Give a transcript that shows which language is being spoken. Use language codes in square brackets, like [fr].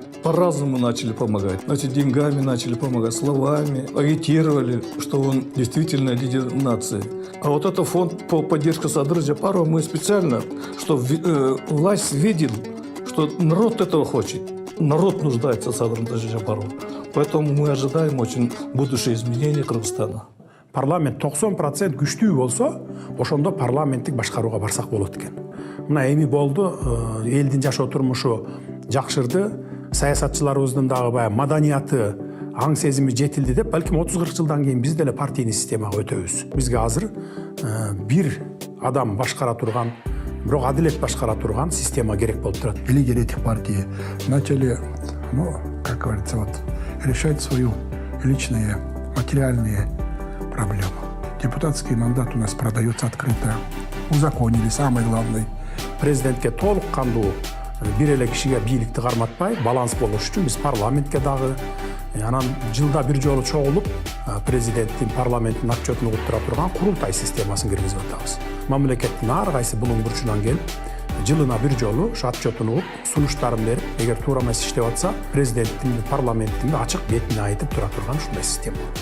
[ru] По-разному начали помогать. Значит, деньгами начали помогать, словами, агитировали, что он действительно лидер нации. А вот этот фонд по поддержке Садыра Джапарова мы специально, что власть видит, что народ этого хочет. Народ нуждается в Садыре Джапарове. Поэтому мы ожидаем очень будущее изменения Кыргызстана. [ky] Парламент 90% күчтүү болсо, ошондо парламенттик башкарууга барсак болот экен. Мына эми болду, элдин жашоо турмушу жакшырды, саясатчыларыбыздын дагы баягы маданияты, аң сезими жетилди деп, балким 30-40 жылдан кийин биз деле партийный системага өтөбүз. Бизге азыр бир адам башкара турган, бирок адилет башкара турган система керек болуп турат. [ru] Лидеры этих партий начали, как говорится, решать свою личные материальные проблемы. Депутатский мандат у нас продается открыто. Узаконили, самое главное. [ky] Президентке толук кандуу бир эле кишиге бийликти карматпай, баланс болуш үчүн биз парламентке дагы анан жылда бир жолу чогулуп президенттин парламенттин отчетун угуп тура турган курултай системасын киргизип атабыз. Мамлекеттин ар кайсы булуң бурчунан келип, жылына бир жолу ушу отчетун угуп, сунуштарын берип, эгер туура эмес иштеп атса, президенттин парламенттин ачык бетине айтып тура турган ушундай система.